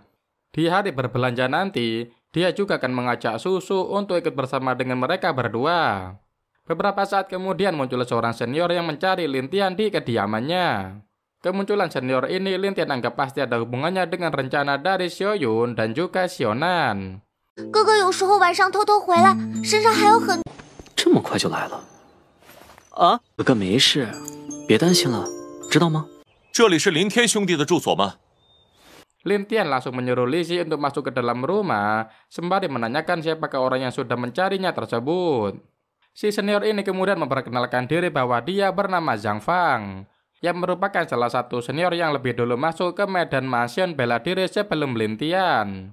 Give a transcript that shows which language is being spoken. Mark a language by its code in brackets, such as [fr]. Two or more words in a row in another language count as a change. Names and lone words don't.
[id] Di hari berbelanja nanti, dia juga akan mengajak Susu untuk ikut bersama dengan mereka berdua. Beberapa saat kemudian muncul seorang senior yang mencari Lin Tian di kediamannya. Kemunculan senior ini Lin Tian anggap pasti ada hubungannya dengan rencana dari Xiao Yun dan juga Xiaonan. [zh] 哥哥有时候晚上偷偷回来，身上还有很…… 这么快就来了？啊，哥哥没事，别担心了，知道吗？这里是林天兄弟的住所吗？ [id] Lin Tian langsung menyuruh Li Si untuk masuk ke dalam rumah, sembari menanyakan siapakah orang yang sudah mencarinya tersebut. Si senior ini kemudian memperkenalkan diri bahwa dia bernama Zhang Fang, yang merupakan salah satu senior yang lebih dulu masuk ke medan mansion bela diri sebelum Lin Tian.